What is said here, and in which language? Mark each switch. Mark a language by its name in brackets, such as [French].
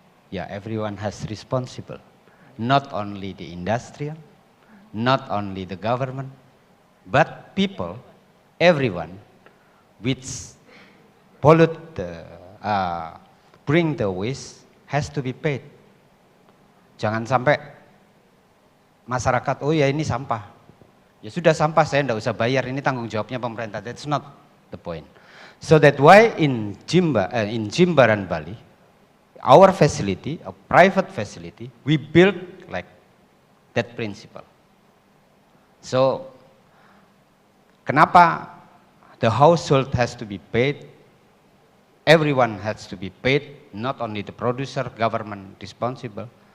[English] yeah, everyone has responsible. Not only the industrial, not only the government, but people, everyone, which pollute the, bring the waste, has to be paid. [Indonesian] Jangan sampai masyarakat, oh ya ini sampah. Ya sudah sampah, saya tidak usah bayar, ini tanggung jawabnya pemerintah. [English] That's not the point. So that why in Jimbaran, Bali, our facility, a private facility, we build like that principle. So, kenapa the household has to be paid, everyone has to be paid, not only the producer, government responsible.